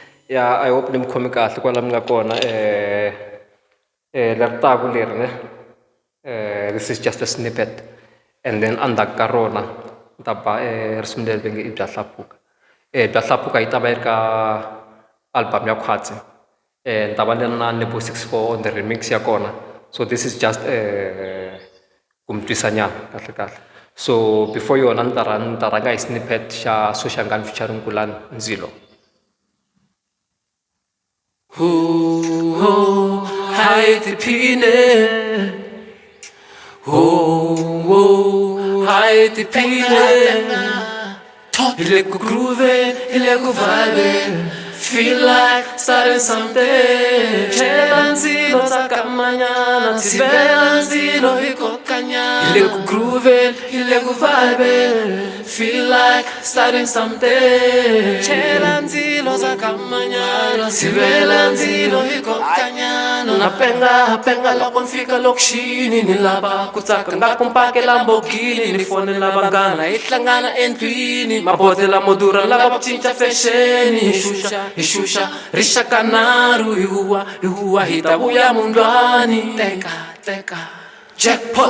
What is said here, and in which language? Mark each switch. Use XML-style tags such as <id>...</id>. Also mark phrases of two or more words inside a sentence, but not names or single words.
<en>Yeah, I hope</en> <ts>mi khomi kahle kwala mi nga kona leri taku leri ne</ts> <en>this is just a snippet and then</en> <ts>endzhaku ka rona ni ta ba risimu leri ve nge i bya hlapuka bya hlapuka yi ta va yi ri ka album ya Khwatsi ni ta va ni ri na Nebo 64</ts> <en>on the remix</en> <ts>ya kona</ts> <en>so this is just</en> <ts>ku mi twisanyana kahle kahle</ts> <en>so before</en> <ts>yona ni ta rhanga hi snippet xa Soshangana featuring Kulani Ndzilo. Hai tiphine hai tiphine ile ku groove ile ku vibe</ts> <en>feel like starting something</en> <ts>chela nzilo zakamanyana sibela nzilo ikokanyana ile ku groove ile ku vibe feel like starting something chela nzilo zakamanyana sibela nzilo ikokanyana napenga loko nfika lokishini nilava ku tsaka ngaku mpake Lamborghini ni fonela vanghana hi hlangana endlwini mabodlela mo durha lava ku cinca fashion hi xuxa rixaka naru hi huwa hi ta vuya mundlwani teka jackpot</ts>